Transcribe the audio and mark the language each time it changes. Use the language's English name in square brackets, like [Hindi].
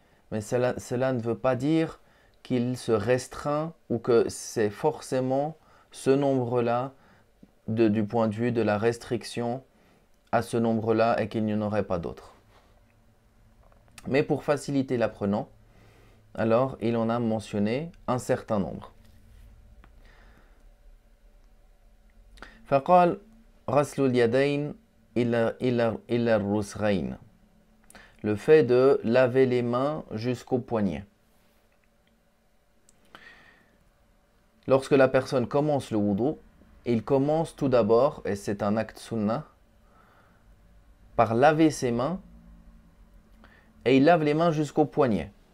[French] Mais cela ne veut pas dire qu'il se restreint ou que c'est forcément ce nombre-là du point de vue de la restriction à ce nombre-là et qu'il n'y en aurait pas d'autres. Mais pour faciliter l'apprenant, alors il en a mentionné un certain nombre. [Arabic] فقال غسل اليدين إلى الرسغين. [French] Le fait de laver les mains jusqu'au poignet. Lorsque la personne commence le wudu, il commence tout d'abord, et c'est un acte sunnah, par laver ses mains, et il lave les mains jusqu'au poignet.